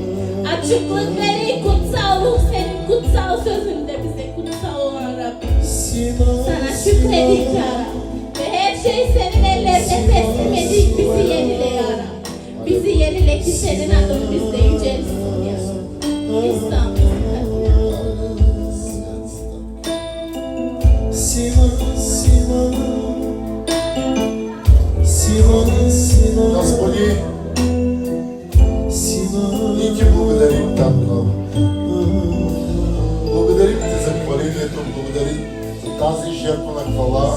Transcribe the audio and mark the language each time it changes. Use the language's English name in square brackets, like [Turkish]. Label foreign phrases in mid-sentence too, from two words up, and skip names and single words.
[Turkish] Açıklık verin, kutsal ruh senin kutsal sözünde bize kutsal olan Rabbim. Sana şükredik ya Rab. Ve her şey senin ellerine teslim edik, bizi yenile ya Rab. Bizi yenile ki senin adın bizde yücelsin ya Rab. İstanbul. [Bulgarian] Господи, ние ти благодарим, Татко. Благодарим ти за хвалението, благодарим за тази жертва на хвала.